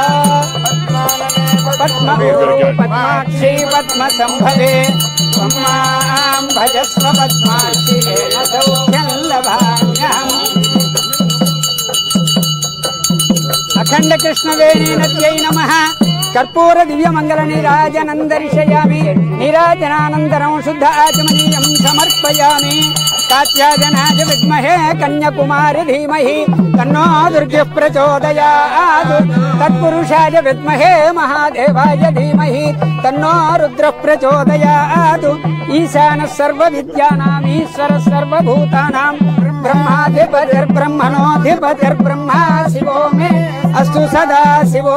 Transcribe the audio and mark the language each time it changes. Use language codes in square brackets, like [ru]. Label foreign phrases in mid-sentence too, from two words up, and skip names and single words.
[sa] పద్మాక్షీ పద్మసంభవే త్వం మాం భజస్వ పద్మాక్షి ఏన సౌఖ్యం లభామ్యహం. అఖండ కృష్ణవేణీ నద్యై నమః. కర్పూర దివ్య మంగళ నీరాజనందరిషయామి. నీరాజనానంతరం శుద్ధ ఆచమనీయం సమర్పయామి. कात्यायनाय विद्महे कन्याकुमारी धीमहि तन्नो दुर्गः प्रचोदयात् तत्पुरुषाय विद्महे महादेवाय धीमहि तन्नो रुद्रः प्रचोदयात् ईशानः सर्वविद्यानाम् ईश्वरः सर्वभूतानां ब्रह्माधिपतिर्ब्रह्मणोऽधिपतिर्ब्रह्मा शिवो मे अस्तु सदा शिवो।